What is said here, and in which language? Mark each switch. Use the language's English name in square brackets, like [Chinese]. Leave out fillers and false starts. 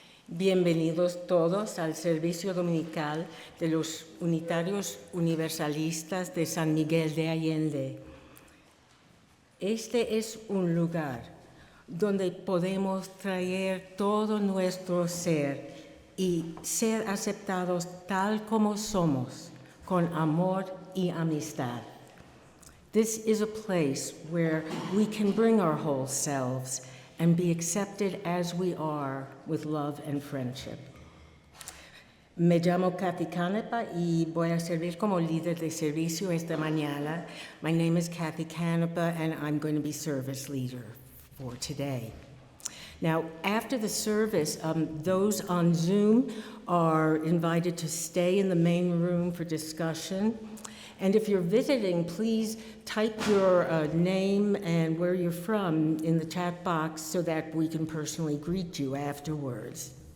[Spanish] Bienvenidos todos al servicio dominical de los Unitarios Universalistas de San Miguel de Allende. Este es un lugar donde podemos traer todo nuestro ser y ser aceptados tal como somos, con amor y amistad. [English] This is a place where we can bring our whole selves and be accepted as we are with love and friendship. [Spanish] Me llamo Cathy Cánepa y voy a servir como líder de servicio esta mañana. [English] My name is Cathy Cánepa and I'm going to be service leader for today. Now, after the service, those on Zoom are invited to stay in the main room for discussion. And if you're visiting, please type your name and where you're from in the chat box so that we can personally greet you afterwards.